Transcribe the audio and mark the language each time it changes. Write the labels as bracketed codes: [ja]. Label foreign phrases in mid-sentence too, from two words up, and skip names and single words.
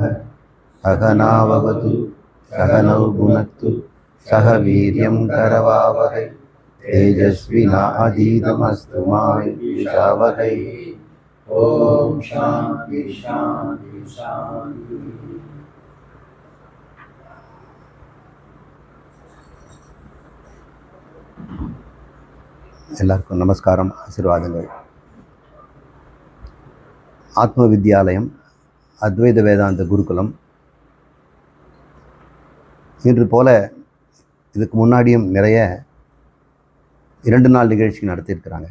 [sa] सहनाववतु सहनौ भुनक्तु सह वीर्यं करवावहै तेजस्विनाधीतमस्तु मा विद्विषावहै। ओम शांति शांति शांति। [ta] எல்லாருக்கும் நமஸ்காரம், ஆசீர்வாதங்கள். ஆத்ம வித்யாலயம் அத்வைத வேதாந்த குருகுலம் இன்று போல இதுக்கு முன்னாடியும் நிறைய 2 நாள் நிகழ்ச்சி நடத்தியிருக்கிறாங்க.